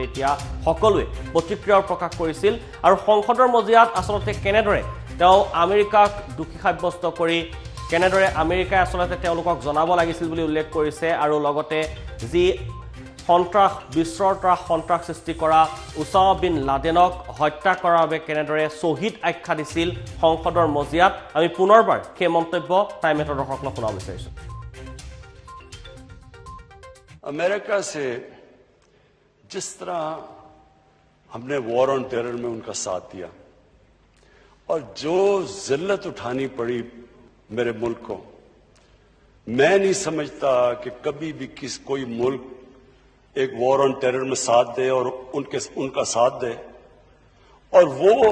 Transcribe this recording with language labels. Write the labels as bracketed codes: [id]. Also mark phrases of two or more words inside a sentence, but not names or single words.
[as] এতিয়া সকলোৱে প্ৰতিক্ৰিয়া প্ৰকাশ কৰিছিল আৰু সংসদৰ মজিয়াত আচলতে কেনেদৰে তেওঁ আমেৰিকাক দোষী সাব্যস্ত কৰি কেনেদৰে আমেৰিকাই আচলতে তেওঁলোকক জনাব লাগিছিল বুলি উল্লেখ কৰিছে আৰু লগতে যি বিশ্বত্ৰাস সন্ত্ৰাস সৃষ্টি কৰা উছামা বিন লাডেনক হত্যা কৰাৰ বাবে কেনেদৰে শ্বহীদ আখ্যা দিছিল সংসদৰ মজিয়াত আমি পুনৰবাৰ সেই মন্তব্য টাইমেটৰ দৰ্শকলৈ শুনাব বিচাৰিছোঁ [ur] امریکہ سے جس طرح ہم نے [en] war on terror [ur] میں ان کا ساتھ دیا اور جو ذلت اٹھانی پڑی میرے ملک کو میں نہیں سمجھتا کہ کبھی بھی کوئی ملک ایک [en] war on terror [ur] میں ساتھ دے اور ان کا ساتھ دے اور وہ